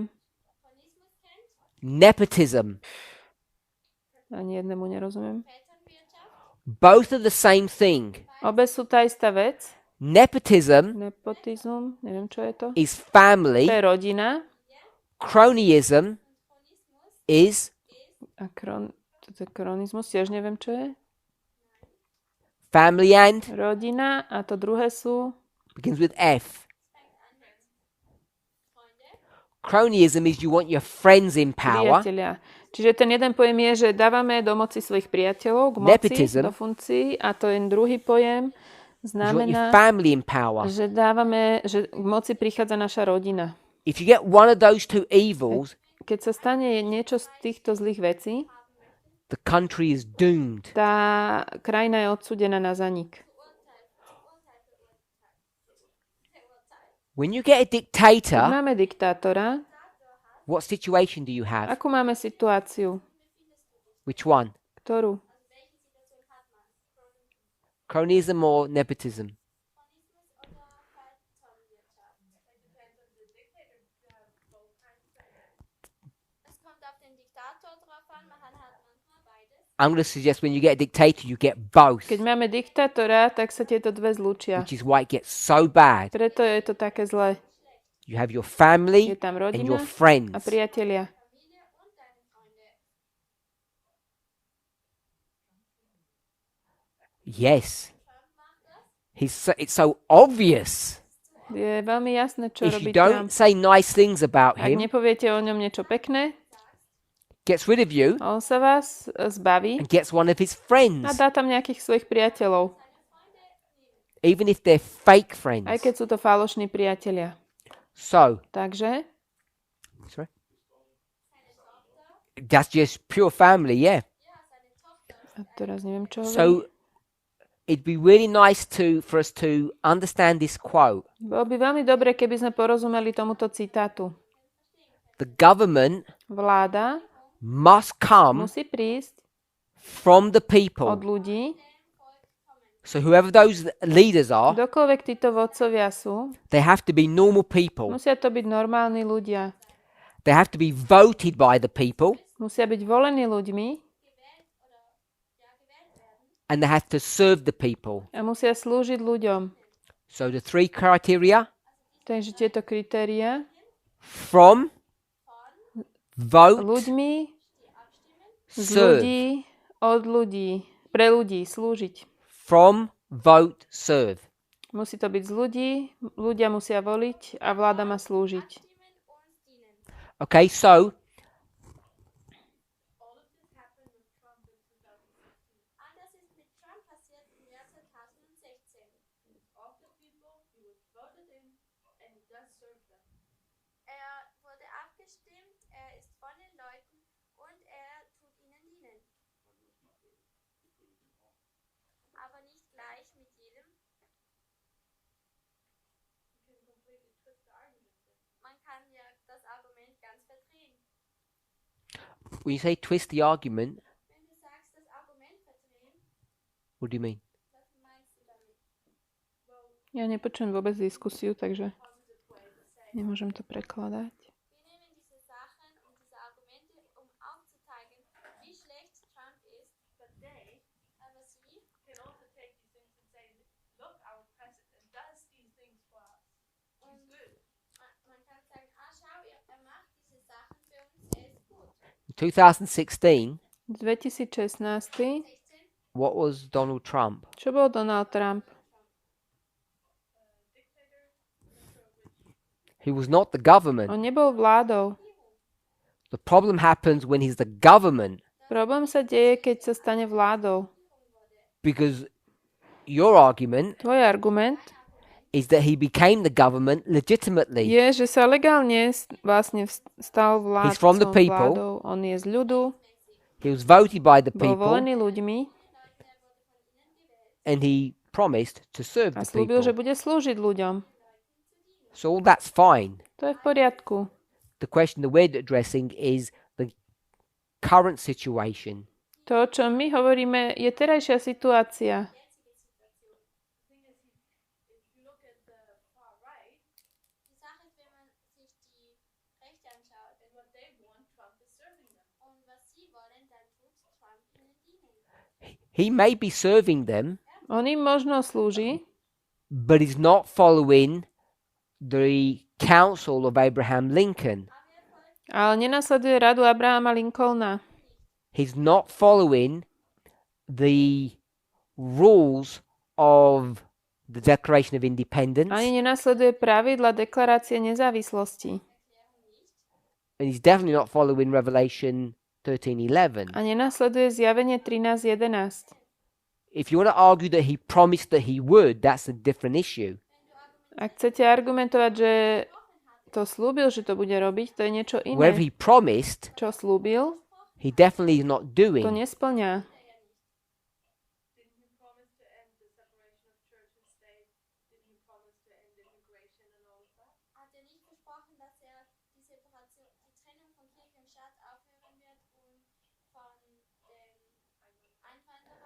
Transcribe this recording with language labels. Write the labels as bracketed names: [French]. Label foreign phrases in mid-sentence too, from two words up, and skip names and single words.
[German] Kommunismus kennt, [English] Nepotism. [Slovak] ani jednému nerozumiem. [German] Vetternwirtschaft, [English] Both are the same thing. [Slovak] Obe sú tá istá vec. [English] Nepotism [Slovak] Nepotizm, neviem, čo je to. [English] is family. [Slovak] To je rodina. [English] Cronyism is [Slovak] A to je kronizmus, tiež neviem, čo je. [English] family and [Slovak] Rodina a to druhé sú [English] begins with F. Cronyism is you want your friends in power. [Slovak] priatelia. Čiže ten jeden pojem je, že dávame do moci svojich priateľov, k moci, [English] Nepotism. [Slovak] do funkcií. A to je druhý pojem, [English] You want your [Slovak] znamená, [English] family in power. [Slovak] že dávame, že k moci prichádza naša rodina. [English] If you get one of those two evils, [Slovak] Keď sa stane niečo z týchto zlých vecí, [English] the country is doomed. [Slovak] tá krajina je odsúdená na zanik. [English] When you get a [Slovak] Keď [English] dictator, [Slovak] máme diktátora, [English] what situation do you have? [Slovak] akú máme situáciu? [English] Which one? [Slovak] Ktorú? [English] Cronyism or nepotism? [German] es kommt auf den Diktator drauf an, man hat manchmal beides. [English] I'm going to suggest when you get a dictator, you get both, [Slovak] Keď máme diktátora, tak sa tieto dve zlúčia. [English] which is why it gets so bad. [Slovak] Preto je to také zlé. [English] You have your family [Slovak] Je tam [English] and your [Slovak] rodina [English] friends. [Slovak] a priatelia. [German] Familie und deine Freunde. [English] Yes. It's so obvious. [Slovak] Je veľmi jasné, čo [English] If [Slovak] robí [English] you [Slovak] tam. [English] don't say nice things about [Slovak] Ak [English] him, [Slovak] nepoviete o ňom niečo pekné, [English] gets rid of you [Slovak] on sa vás zbaví [English] and gets one of his [Slovak] a [English] friends, [Slovak] dá tam nejakých svojich priateľov. [English] even if they're fake [Slovak] Aj [English] friends. [Slovak] keď sú to falošní priatelia. [English] So, [Slovak] Takže [English] sorry? That's just pure family, yeah. [Slovak] a teraz neviem, čo hovorím. [English] So, it'd be really nice for us to understand this quote. [Slovak] Bolo by veľmi dobre, keby sme porozumeli tomuto citátu. [English] The government [Slovak] Vláda [English] must come [Slovak] musí prísť [English] from the [Slovak] od [English] people. [Slovak] ľudí. [English] So, whoever those leaders are, [Slovak] Kdokoľvek títo vodcovia sú, [English] they have to be normal people. [Slovak] musia to byť normálni ľudia. [English] They have to be voted by the people, [Slovak] Musia byť volení ľuďmi [English] and they have to serve the people. [Slovak] a musia slúžiť ľuďom. [English] So, the three criteria: [Slovak] Takže tieto kritéria [English] from, vote, [Slovak] ľuďmi, z [English] serve. [Slovak] ľudí, od ľudí, pre ľudí slúžiť. [English] From, vote, serve. [Slovak] Musí to byť z ľudí, ľudia musia voliť a vláda má slúžiť. [English] Okay, so [German] Anders ist mit Trump passiert im Jahr 2016. Er wurde abgestimmt, er ist von den Leuten und er tut ihnen dienen. Aber nicht gleich mit jedem. Man kann ja das Argument ganz verdrehen. [English] when you say twist the argument, [German] Wenn du sagst, das Argument verdrehen, [English] what do you mean? [German] was meinst du damit? [Slovak] Ja nepočujem vôbec diskusiu, takže nemôžem to prekladať. [German] Wir nehmen diese Sachen und diese Argumente, um aufzuzeigen, wie schlecht Trump ist. Aber sie [English] Can also take these things and say, look, our president does these things for us. He's good. [German] man kann sagen, schau, er macht diese Sachen für uns, er ist gut. [English] In 2016, 2016. what was Donald Trump? [Slovak] Čo bol Donald Trump? [English] He was not the government. [Slovak] On nebol vládou. [English] The problem happens when he's the government, [Slovak] Problém sa deje, keď sa stane vládou. [English] because your argument [Slovak] Tvoj argument [English] is that he became the government legitimately. [Slovak] je, že sa legálne vlastne stal [English] He's from the people. [Slovak] vládou. On je z ľudu, [English] He was voted by the [Slovak] bol [English] people, [Slovak] volený ľuďmi [English] and he promised to serve [Slovak] a [English] the [Slovak] slúbil, že [English] people. [Slovak] bude slúžiť ľuďom. [English] So all that's fine. [Slovak] To je v poriadku. [English] The question that we're addressing is the current situation. [Slovak] To, o čom my hovoríme, je terajšia situácia. [German] Die Sache ist, wenn man sich die Rechte anschaut, und was sie wollen, dann tut Trump ihnen dienen. [English] He may be serving them, [Slovak] On im možno slúži, [English] but he's not following the counsel of Abraham Lincoln. [Slovak] ale nenasleduje radu Abrahama Lincolna. [English] He's not following the rules of the Declaration of Independence, [Slovak] Ani nenasleduje pravidla deklarácie nezávislosti. [English] and he's definitely not following Revelation 13:11. [Slovak] A nenasleduje zjavenie 13.11. [English] If you want to argue that he promised that he would, that's a different issue. [Slovak] Ak chcete argumentovať, že to slúbil, že to bude robiť, to je niečo [English] Wherever [Slovak] iné. [English] he promised, [Slovak] Čo slúbil, [English] he definitely is not [Slovak] to [English] doing. [Slovak] nesplňa. [English] Didn't he promise to end the separation of church and state? Didn't he promise to end immigration and all of that? [German] Hat er nicht versprochen, dass er die Separation, die Trennung von Kirche und Staat aufhören wird und von den Einwanderern?